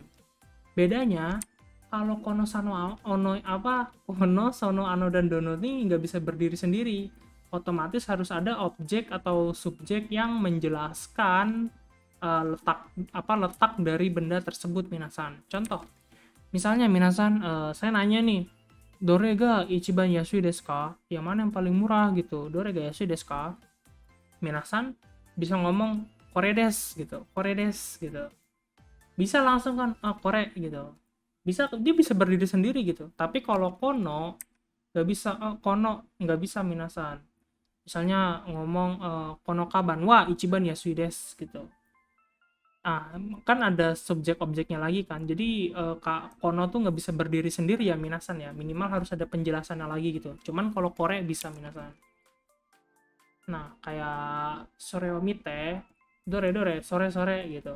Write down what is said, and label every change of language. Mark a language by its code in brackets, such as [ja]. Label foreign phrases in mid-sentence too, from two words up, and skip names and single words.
[id] Bedanya kalau [ja] kono sono ano [id] dan dono ini nggak bisa berdiri sendiri, otomatis harus ada objek atau subjek yang menjelaskan letak dari benda tersebut minasan. Contoh, misalnya minasan saya nanya nih, [ja] dore ga ichiban yasui desu ka? [id] Yang mana yang paling murah gitu? [ja] Dore ga yasui desu ka? [id] Minasan bisa ngomong [ja] kore desu [id] gitu, [ja] kore desu [id] gitu. Bisa langsung kan kore gitu. Dia bisa berdiri sendiri gitu. Tapi kalau kono nggak bisa minasan. Misalnya ngomong [ja] kono kaban wa ichiban yasui desu [id] gitu. Kan ada subjek objeknya lagi kan. Jadi kono tuh nggak bisa berdiri sendiri ya minasan ya. Minimal harus ada penjelasannya lagi gitu. Cuman kalau kore bisa minasan. Nah, kayak [ja] sore wa mite, dore sore [id] gitu.